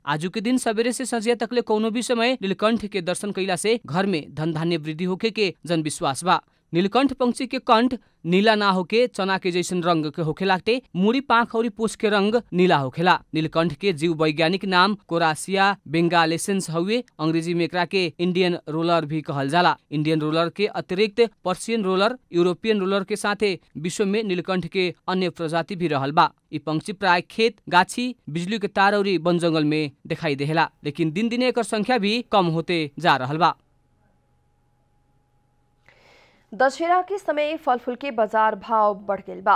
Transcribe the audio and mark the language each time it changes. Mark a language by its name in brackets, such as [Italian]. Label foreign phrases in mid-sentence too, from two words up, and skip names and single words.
[Bhojpuri] आजू के दिन सवेरे से संझिया तकले कोनो भी समय नीलकंठ के दर्शन कैला से घर में धन धान्य वृद्धि होखे के जन विश्वास बा। नीलकंठ पंक्षी के कंठ नीला ना होके चना के जैसन रंग के होखेलाटे मुड़ी पाख और पूछ के रंग नीला होखेला। नीलकंठ के जीव वैज्ञानिक नाम कोरासिया बेंगालेसेंस हउए। अंग्रेजी में एकरा के इंडियन रोलर भी कहल जाला। इंडियन रोलर के अतिरिक्त पर्शियन रोलर, यूरोपियन रोलर के साथे विश्व में नीलकंठ के अन्य प्रजाति भी रहल बा। ई पंक्षी प्राय खेत, गाछी, बिजली के तार और वन जंगल में दिखाई देला, लेकिन दिन दिन एकर संख्या भी कम होते जा रहल बा। दशहरा के समय फल फूल के बाजार भाव बढ़ गए बा।